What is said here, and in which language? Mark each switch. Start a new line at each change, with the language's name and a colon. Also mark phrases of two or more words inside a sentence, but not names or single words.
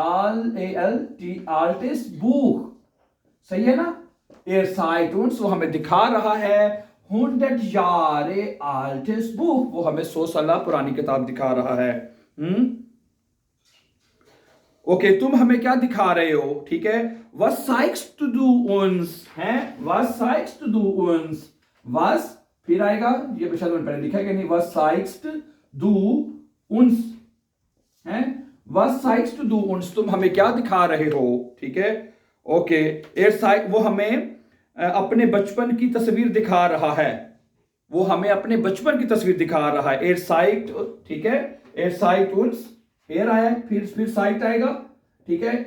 German: altes Buch,
Hindi: सही है ना,
German: Er zeigt uns
Hindi: वो हमें दिखा रहा है,
German: 100 Jahre altes Buch,
Hindi: वो हमें 100 साल पुरानी किताब दिखा रहा है, ओके। तुम हमें क्या दिखा रहे हो, ठीक है,
German: was zeigst du uns,
Hindi: हैं,
German: was zeigst du uns,
Hindi: was फिर आएगा, ये शायद मैंने पहले लिखा है कि नहीं,
German: was zeigst du uns, हैं, Was zeigst du uns?
Hindi: तुम हमें क्या दिखा रहे हो? ठीक है, ओके। वो हमें अपने बचपन की तस्वीर दिखा रहा है। वो हमें अपने बचपन की तस्वीर दिखा रहा है।
German: Er zeigt,
Hindi: ठीक है,
German: Er zeigt uns,
Hindi: एर आया, फिर साइट आएगा, ठीक है।